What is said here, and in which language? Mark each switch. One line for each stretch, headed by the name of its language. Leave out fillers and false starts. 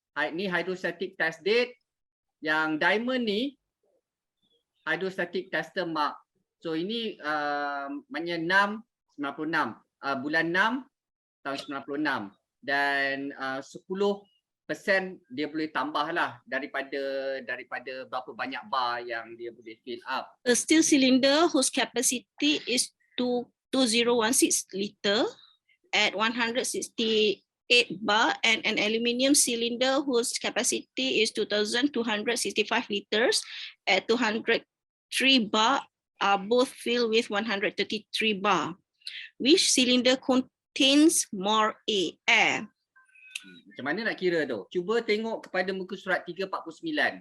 English: Ni hydrostatic test date. Yang diamond ni hydrostatic tester mark.
Malay: So ini maknanya 96, bulan 6 tahun 96. Dan 10% dia boleh tambah lah daripada berapa banyak bar yang dia boleh fill up.
English: A steel cylinder whose capacity is 2 2016 liter at 168 bar, and an aluminium cylinder whose capacity is 2265 liters at 203 bar are both filled with 133 bar. Which cylinder contains more air?
Malay: Macam mana nak kira tu? Cuba tengok kepada muka surat 349.